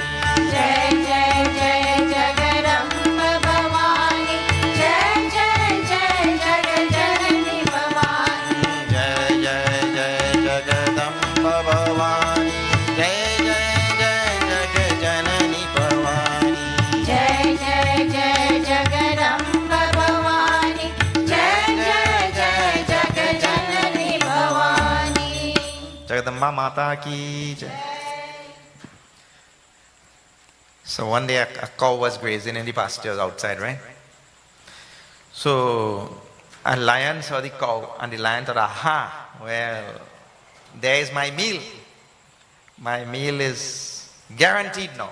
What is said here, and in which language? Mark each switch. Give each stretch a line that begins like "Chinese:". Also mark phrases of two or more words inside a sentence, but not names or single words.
Hindi: जय जय जय जगदम्बा भवानी, जय जय जय जगजननी भवानी, जय जय जय जगदम्बा भवानी, जय जय जय जगजननी भवानी, जय जय जय जगदम्बा भवानी, जय जय जय जगजननी भवानी. जगदम्बा माता की जय.
English: So one day a cow was grazing in the pastures outside, right? So a lion saw the cow and the lion thought, aha, well, there is my meal. My meal is guaranteed now.